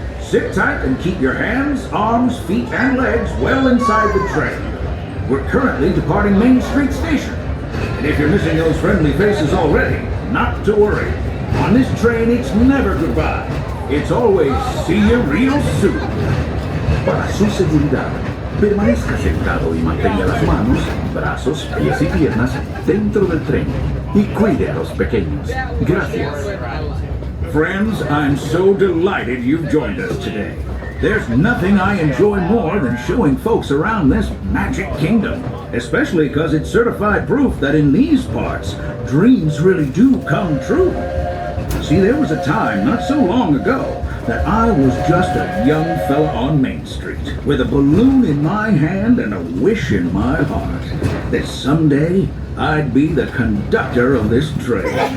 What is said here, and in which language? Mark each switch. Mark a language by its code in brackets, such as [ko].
[en] Sit tight and keep your hands, arms, feet, and legs well inside the train. We're currently departing Main Street Station. And if you're missing those friendly faces already, not to worry. On this train, it's never goodbye. It's always see you real soon. [es] Para su seguridad, permanezca sentado y mantenga las manos, brazos, pies y piernas dentro del tren y cuide a los pequeños. Gracias. [en] Friends, I'm so delighted you've joined us today. There's nothing I enjoy more than showing folks around this Magic Kingdom, especially because it's certified proof that in these parts, dreams really do come true. See, there was a time not so long ago that I was just a young fella on Main Street with a balloon in my hand and a wish in my heart that someday I'd be the conductor of this train.